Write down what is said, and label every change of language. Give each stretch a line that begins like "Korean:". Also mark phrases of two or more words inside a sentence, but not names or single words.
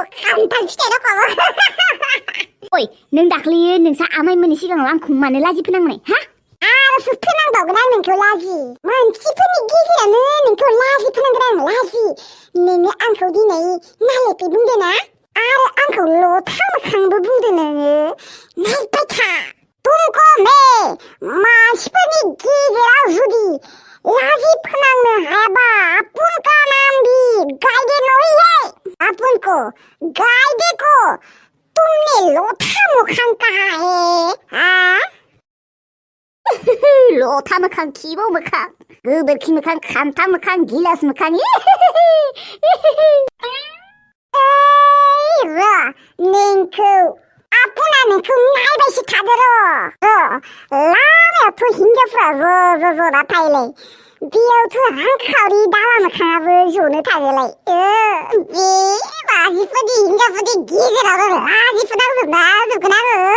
Bodo: खान्थाल फिथाइ दखाबो ओइ नों दाख्लै नोंसा आमाइमोननि सिगाङाव आंखौ मानो लाजि फोनांनाय हा आरोसो फोनांबावगोन आं नोंखौ लाजि मानसिफोरनि गेजेरावनो नोंखौ लाजि फोनांगोन आं लाजि नोङो आंखौ दिनै नालेपि बुंदों ना आरो आंखौ लथा मोखांबो बुंदों नोङो नायबाय था
Hindi: तुमको मैं
Bodo: मानसिफोरनि गेजेराव जुदि लाजि फोनांनो हायाबा
Hindi: आपुनका नाम भी गाइडे नहीं है आपुनको गाइडे को तुमने लोथा मोखां कहा है हाँ
Bodo: लोथा मोखां खिबौ मोखां गोबोरखि मोखां खान्था मोखां गिलास मोखां नोंखौ आपुना नोंखौ नायबायसो थादो लामायावथ' हिनजावफ्रा ज' जना थायोलै बेयावथ' रांखावरि दाला मोखाङाबो जनो थायोलाय बे बाजिफोरनि हिनजावफोरनि गेजेरावनो लाजि फोनांजोबना जोबगोन आङो